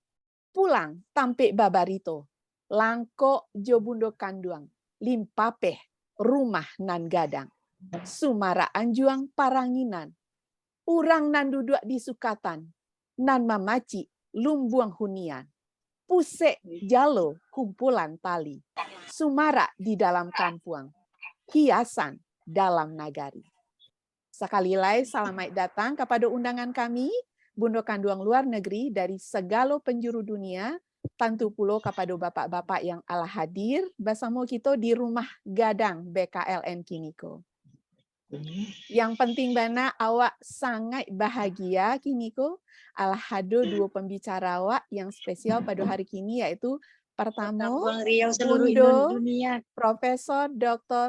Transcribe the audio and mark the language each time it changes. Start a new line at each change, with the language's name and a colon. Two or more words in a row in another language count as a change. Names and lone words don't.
Minangkabau: pulang tampe babarito, langko jobundo kanduang, limpapeh rumah nan gadang, sumara anjuang paranginan, urang nan duduk di sukatan, nan mamaci lumbuang hunian, pusek jalo kumpulan tali, sumara di dalam kampuang, hiasan dalam nagari.
Indonesian: Sekali lagi selamat datang kepada undangan kami, Bundo Kanduang luar negeri dari segala penjuru dunia, tentu pulo kepada bapak-bapak yang ala hadir bersama kita di rumah gadang BKLN Kiniko.
Minangkabau: Yang penting bana awak sangat bahagia Kiniko alhado dua pembicara awak yang spesial pada hari kini, yaitu pertama Bundo Profesor Dr.